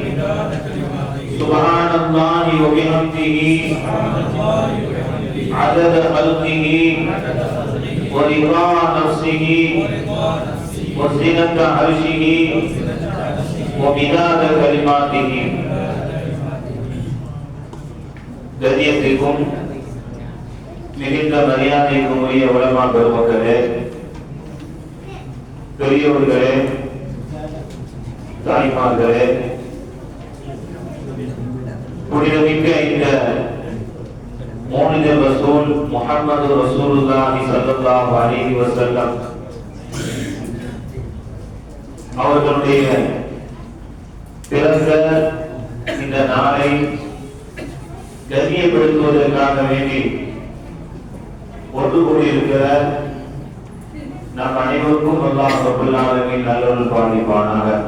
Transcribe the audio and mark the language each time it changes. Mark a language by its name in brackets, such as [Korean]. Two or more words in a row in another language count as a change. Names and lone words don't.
[Arabic] سبحان الله وبحمده عدد خلقه ورضا نفسه وزنة عرشه ومداد كلماته. [Tamil] கண்ணியத்திற்கும் மிகுந்த மரியாதைக்கும் உரிய உலமா பெருமக்களே, பெரியோர்களே, தாய்மார்களே, புனிதமிக்க இந்த மௌலிது ரசூல் முஹம்மது [Arabic] رسول الله صلى الله عليه وسلم [Tamil] அவர்களுடைய பிறந்த இந்த நாளை கண்ணியப்படுத்துவதற்காக வேண்டி ஒன்று கூடியிருக்கிற நம் அனைவருக்கும் [Arabic] الله رب العالمين [Tamil] நல்லருள் பாலிப்பானாக.